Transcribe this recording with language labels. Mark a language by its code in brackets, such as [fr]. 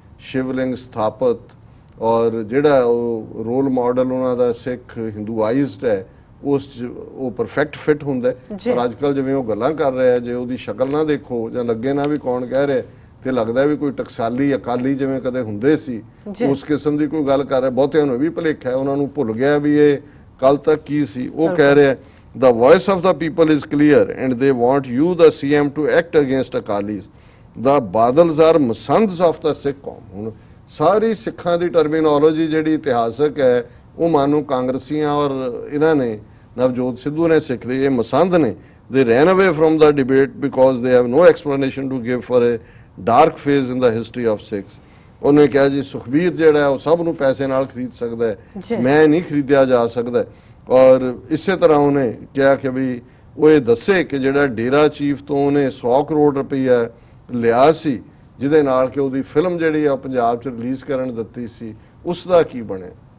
[pa] ਸ਼ਿਵਲਿੰਗ ਸਥਾਪਿਤ ਔਰ ਜਿਹੜਾ ਉਹ ਰੋਲ ਮਾਡਲ ਉਹਨਾਂ ਦਾ ਸਿੱਖ ਹਿੰਦੂਆਈਜ਼ਡ ਹੈ ਉਸ 'ਚ ਉਹ ਪਰਫੈਕਟ ਫਿਟ ਹੁੰਦਾ ਪਰ ਅੱਜ ਕੱਲ੍ਹ ਜਿਵੇਂ ਉਹ ਗੱਲਾਂ ਕਰ ਰਿਹਾ ਜੇ ਉਹਦੀ ਸ਼ਕਲ ਨਾ ਦੇਖੋ ਜਾਂ ਲੱਗੇ ਨਾ ਵੀ ਕੌਣ ਕਹਿ ਰਿਹਾ ਤੇ ਲੱਗਦਾ ਵੀ ਕੋਈ ਟਕਸਾਲੀ ਅਕਾਲੀ ਜਿਵੇਂ ਕਦੇ ਹੁੰਦੇ ਸੀ ਉਸ ਕਿਸਮ ਦੀ ਕੋਈ ਗੱਲ ਕਰ ਰਿਹਾ। ਬਹੁਤਿਆਂ ਨੂੰ ਵੀ ਭੁਲੇਖਾ ਹੈ, ਉਹਨਾਂ ਨੂੰ ਭੁੱਲ ਗਿਆ ਵੀ ਇਹ ਕੱਲ ਤੱਕ ਕੀ ਸੀ। ਉਹ ਕਹਿ ਰਿਹਾ [en] the voice of the people is clear and they want you the CM to act against Akalis. The Badals are Masands of the Sikh qawm. [pa] ਹੁਣ ਸਾਰੀ ਸਿੱਖਾਂ ਦੀ ਟਰਮੀਨੋਲੋਜੀ ਜਿਹੜੀ ਇਤਿਹਾਸਕ ਹੈ ਉਹ ਮਾਨੋ ਕਾਂਗਰਸੀਆਂ ਔਰ ਇਹਨਾਂ ਨੇ ਨਵਜੋਤ ਸਿੱਧੂ ਨੇ ਸਿੱਖ ਲਈ, ਇਹ ਮਸੰਦ ਨੇ। [en] They ran away from the debate because they have no explanation to give for a dark phase in the history of Sikhs. [pa] ਉਹਨੇ ਕਿਹਾ ਜੀ ਸੁਖਬੀਰ ਜਿਹੜਾ ਉਹ ਸਭ ਨੂੰ ਪੈਸੇ ਨਾਲ ਖਰੀਦ ਸਕਦਾ ਹੈ, ਮੈਂ ਨਹੀਂ ਖਰੀਦਿਆ ਜਾ ਸਕਦਾ। ਔਰ ਇਸੇ ਤਰ੍ਹਾਂ ਉਹਨੇ ਕਿਹਾ ਕਿ ਵੀ ਉਹ ਇਹ ਦੱਸੇ ਕਿ ਜਿਹੜਾ ਡੇਰਾ ਚੀਫ ਤੋਂ ਉਹਨੇ 100 ਕਰੋੜ ਰੁਪਈਆ ਲਿਆ ਸੀ ਜਿਹਦੇ ਨਾਲ ਕਿ ਉਹਦੀ ਫਿਲਮ ਜਿਹੜੀ ਆ ਪੰਜਾਬ 'ਚ ਰਿਲੀਜ਼ ਕਰਨ ਦਿੱਤੀ ਸੀ ਉਸ ਦਾ ਕੀ ਬਣਿਆ।